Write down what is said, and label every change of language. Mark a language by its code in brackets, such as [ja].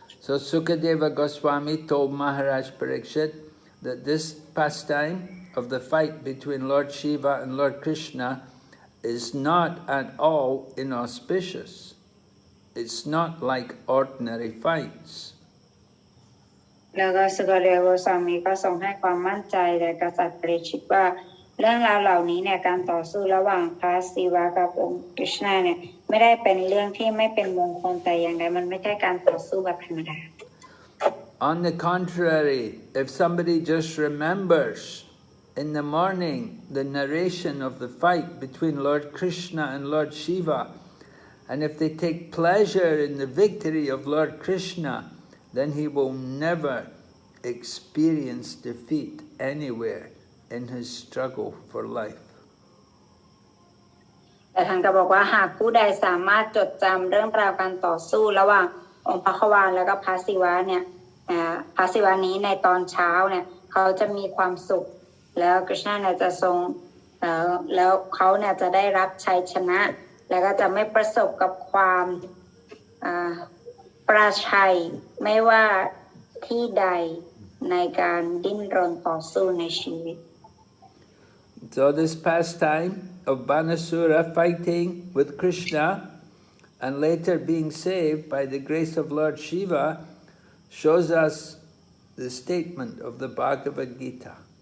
[en] So Sukadeva Goswami told Maharaj Parikshit that this pastime of the fight between Lord Shiva and Lord Krishna is not at all inauspicious. It's not like ordinary fights. [th] แล้วก็สุกเดวสามีก็ทรงให้ความมั่นใจแก่กษัตริย์ปริชิตว่าเรื่องราวเหล่านี้เนี่ยการต่อสู้ระหว่างพระศิวะกับองค์คริชนาเนี่ยไม่ได้เป็นเรื่องที่ไม่เป็นมงคลแต่อย่างใดมันไม่ใช่การต่อสู้แบบธรรมดา [en] On the contrary, if somebody just remembers in the morning the narration of the fight between Lord Krishna and Lord Shiva, and if they take pleasure in the victory of Lord Krishna, then he will never experience defeat anywhere in his struggle for life. [th] แต่ท่านก็บอกว่าหากผู้ใดสามารถจดจำเรื่องราวการต่อสู้ระหว่างองค์พระขวานแล้วก็พระศิวะเนี่ยพระศิวะนี้ในตอนเช้าเนี่ยเขาจะมีความสุขแล้วคริชนาเนี่ยจะทรงแล้วเขาเนี่ยจะได้รับชัยชนะแล้วก็จะไม่ประสบกับความประชัยไม่ว่าที่ใดในการดิ้นรนต่อสู้ในชีวิต [en] So this pastime of Banasura fighting with Krishna and later being saved by the grace of Lord Shiva shows us the statement of the Bhagavad Gita.